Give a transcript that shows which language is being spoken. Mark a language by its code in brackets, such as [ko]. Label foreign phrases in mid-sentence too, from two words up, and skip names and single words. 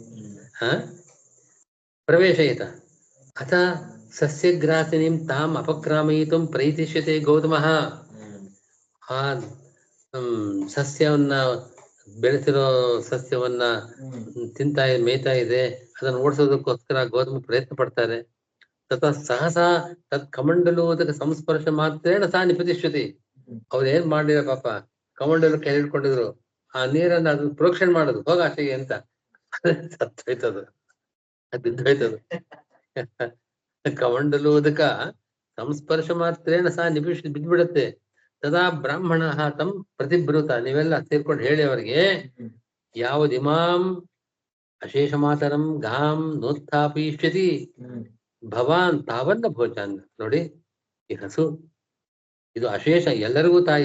[sa] ಪ್ರವೇಶಯಿತ ಅಥ ಸಸ್ಯಗ್ರಾಸಿನಿಂ ತಾಮ್ ಅಪಕ್ರಾಮಯಿತುಂ ಪ್ರೈತಿಷ್ಯತೆ ಗೌತಮಃ. [kn] ಆ ಸಸ್ಯವನ್ನ ಬೆಳೆಸಿರೋ ಸಸ್ಯವನ್ನ ಮೇಯ್ತಾ ಇದೆ, ಅದನ್ನು ಓಡಿಸೋದಕ್ಕೋಸ್ಕರ ಗೌತಮ ಪ್ರಯತ್ನ ಪಡ್ತಾರೆ. [sa] ತತ ಸಹಸಾ ತತ್ ಕಮಂಡಲೋದಕ ಸಂಸ್ಪರ್ಶ ಮಾತ್ರೇಣ ಸಾ ನಿಪತಿಷ್ಯತಿ. [kn] ಅವ್ರು ಏನ್ ಮಾಡಿರ ಪಾಪ, ಕಮಂಡಲು ಕೈ ಹಿಡ್ಕೊಂಡಿದ್ರು, ಆ ನೀರನ್ನ ಅದನ್ನ ಪ್ರೋಕ್ಷಣೆ ಮಾಡೋದು, ಹೋಗ ಆಚೆಗೆ ಅಂತ. ಸತ್ತೋಯ್ತದು, ಬಿದ್ದೋಯ್ತದು. [sa] ಕಮಂಡಲೋದಕ ಸಂಸ್ಪರ್ಶ ಮಾತ್ರೇಣ ಸಾ ಬಿದ್ಬಿಡುತ್ತೆ. ತದಾ ಬ್ರಾಹ್ಮಣ ತಂ ಪ್ರತಿಬ್ರೂತ, [kn] ನೀವೆಲ್ಲ ಸೇರ್ಕೊಂಡು ಹೇಳಿ ಅವರಿಗೆ, [sa] ಯಾವುದಿಮಾಂ ಅಶೇಷ ಮಾತರಂ ಗಾಂ ನೋತ್ಥಾಪಯಿಷ್ಯತಿ ಭವಾನ್ ತಾವನ್ನ ಭೋಜಾನ್. [kn] ನೋಡಿ, ಈ ಹಸು ಇದು ಅಶೇಷ, ಎಲ್ಲರಿಗೂ ತಾಯಿ.